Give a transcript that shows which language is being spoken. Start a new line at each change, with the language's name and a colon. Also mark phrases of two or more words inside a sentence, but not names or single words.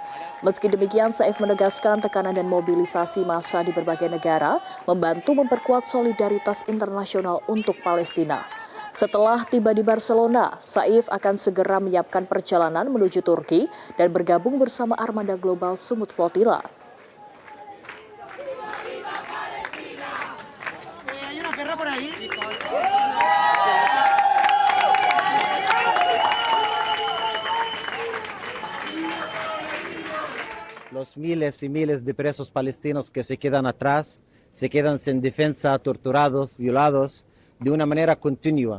Indonesian: Meski demikian, Saif menegaskan tekanan dan mobilisasi massa di berbagai negara membantu memperkuat solidaritas internasional untuk Palestina. Setelah tiba di Barcelona, Saif akan segera menyiapkan perjalanan menuju Turki dan bergabung bersama armada global Sumut Flotilla.
Spanish: Los miles y miles de presos palestinos que se quedan atrás, se quedan sin defensa, torturados, violados, de una manera continua.